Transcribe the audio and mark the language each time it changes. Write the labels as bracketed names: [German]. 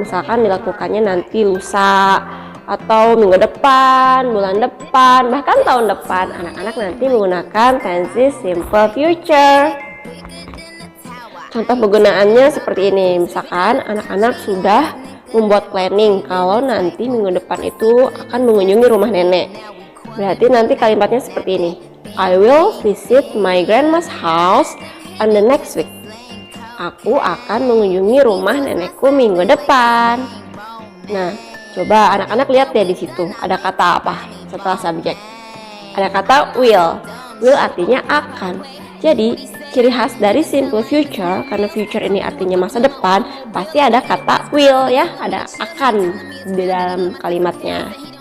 [Indonesian] Misalkan dilakukannya nanti lusa atau minggu depan, bulan depan, bahkan tahun depan. Anak-anak nanti menggunakan tenses simple future. Contoh penggunaannya seperti ini. Misalkan anak-anak sudah membuat planning kalau nanti minggu depan itu akan mengunjungi rumah nenek. Berarti nanti kalimatnya seperti ini. [English] I will visit my grandma's house on the next week. [Indonesian] Aku akan mengunjungi rumah nenekku minggu depan. Nah, coba anak-anak lihat ya di situ. Ada kata apa setelah subjek? Ada kata will. Will artinya akan. Jadi ciri khas dari simple future, karena future ini artinya masa depan, pasti ada kata will ya, ada akan di dalam kalimatnya.